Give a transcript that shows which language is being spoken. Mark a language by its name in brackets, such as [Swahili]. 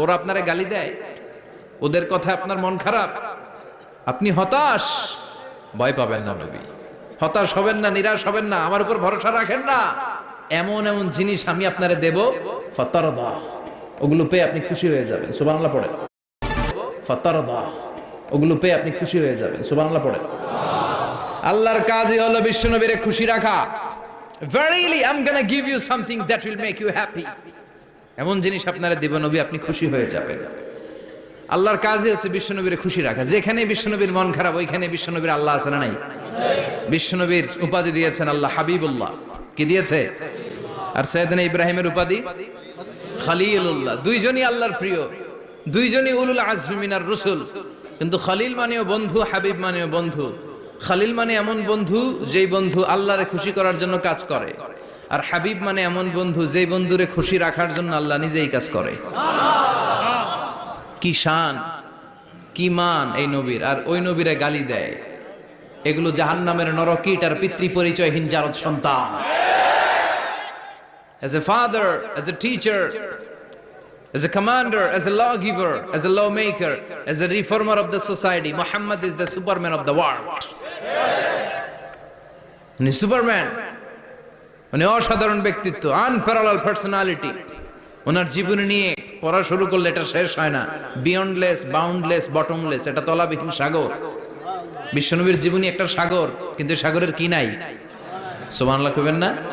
[Bangla] ওরা আপনারে গালি দেয়, ওদের কথা আপনার মন খারাপ, আপনি হতাশ, ভয় পাবেন না নবী, হতাশ হবেন না, নিরাশ হবেন না, আমার উপর ভরসা রাখেন না। এমন এমন জিনিস আমি আপনারে দেব, ফাতারদা, ওগুলো পেয়ে আপনি খুশি হয়ে যাবেন। সুবহানাল্লাহ পড়েন। ফাতারদা, ওগুলো পেয়ে আপনি খুশি হয়ে যাবেন। সুবহানাল্লাহ পড়েন। আল্লাহর কাজই হলো বিশ্বনবীরে খুশি রাখা। [English] Verily I'm gonna give you something that will make you happy, [Bangla] এমন জিনিস আপনারা দেব নবী, আপনি খুশি হয়ে যাবেন। আল্লাহর কাজই হচ্ছে বিশ্বনবীরে খুশি রাখা। যেখানে বিশ্বনবীর মন খারাপ, ওইখানে বিশ্বনবীর আল্লাহ আছে না নাই? বিশ্বনবীর উপাধি দিয়েছেন আল্লাহ হাবিবুল্লাহ। কি দিয়েছে? আর সাইয়েদনা ইব্রাহিমের উপাধি খলিলুল্লাহ। দুইজনই আল্লাহর প্রিয়, দুইজনই [Arabic] উলুল আজমি মিনার রাসূল। [Bangla] কিন্তু খলিল মানেও বন্ধু, হাবিব মানেও বন্ধু। খলিল মানে এমন বন্ধু যেই বন্ধু আল্লাহরে খুশি করার জন্য কাজ করে, আর হাবিব মানে এমন বন্ধু যেই বন্ধুরে খুশি রাখার জন্য আল্লাহ নিজেই কাজ করে। কি শান, কি মান এই নবীর! আর ওই নবীরে গালি দেয়, এগুলো জাহান্নামের নরকীট আর পিতৃ পরিচয়হীন জারদ সন্তান। [English] As a father, as a teacher, as a commander, as a lawgiver, as a lawmaker, as a reformer of the society, Muhammad is the superman of the world. [Bangla] উনি সুপারম্যান, উনি অসাধারণ ব্যক্তিত্ব, [English] Unparallel personality. [Bangla] ওনার জীবনী নিয়ে পড়া শুরু করলে এটা শেষ হয় না। [English] beyondless, boundless, bottomless, [Bangla] এটা তলাবিহীন সাগর। বিশ্বনবীর জীবনী একটা সাগর, কিন্তু সাগরের কি নাই? সুবহানাল্লাহ কইবেন না?